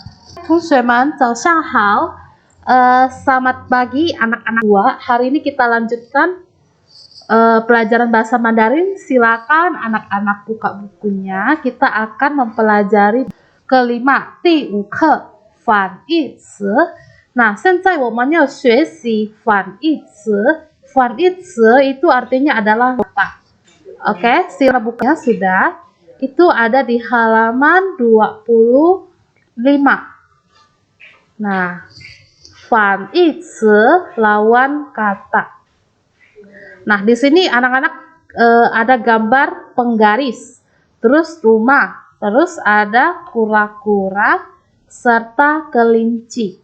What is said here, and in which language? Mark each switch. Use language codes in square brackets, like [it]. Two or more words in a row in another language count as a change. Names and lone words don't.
[zh] 同学们，早上好。 [id] Selamat pagi anak-anak dua. Hari ini kita lanjutkan pelajaran bahasa Mandarin. Silakan anak-anak buka bukunya. Kita akan mempelajari kelima, [zh] 第5课反义词. Nah, 现在我们要学习反义词. [id] 反义词 itu artinya adalah kata. Oke, silakan bukunya sudah. Itu ada di halaman 25. Nah, 反义词 lawan kata. Nah, di sini anak-anak ada gambar penggaris, terus rumah, terus ada kura-kura serta kelinci.